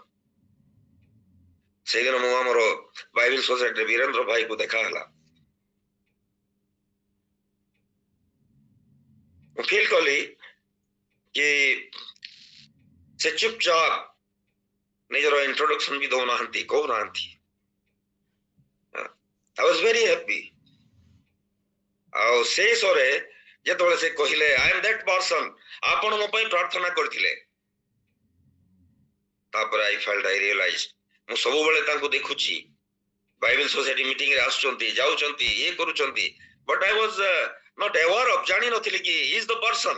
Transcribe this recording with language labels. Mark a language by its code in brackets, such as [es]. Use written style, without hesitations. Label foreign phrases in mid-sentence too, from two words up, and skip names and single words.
[or] ସେଇଦିନ ମୁଁ ଆମର ବାଇବେଲ ସୋସାଇଟିରେ ବୀରେନ୍ଦ୍ର ଭାଇକୁ ଦେଖା ହେଲା। ମୁଁ ଫିଲ୍ କଲି କି ସେ ଚୁପଚାପ ନିଜର ଇଣ୍ଟ୍ରୋଡକ୍ସନ ବି ଦଉନାହାନ୍ତି, କହୁନାହାନ୍ତି। [en] I was very happy। [or] ଆଉ ଶେଷରେ ଯେତେବେଳେ ସେ କହିଲେ [en] I am that person, [or] ଆପଣ ମୋ ପାଇଁ ପ୍ରାର୍ଥନା କରିଥିଲେ, ତାପରେ [en] I felt, I realise, [or] ମୁଁ ସବୁବେଳେ ତାଙ୍କୁ ଦେଖୁଛି, ବାଇବେଲ ସୋସାଇଟି ମିଟିଂରେ ଆସୁଛନ୍ତି, ଯାଉଛନ୍ତି, ଇଏ କରୁଛନ୍ତି, [en] but I was not aware of, [or] ଜାଣିନଥିଲି କି [en] is the person.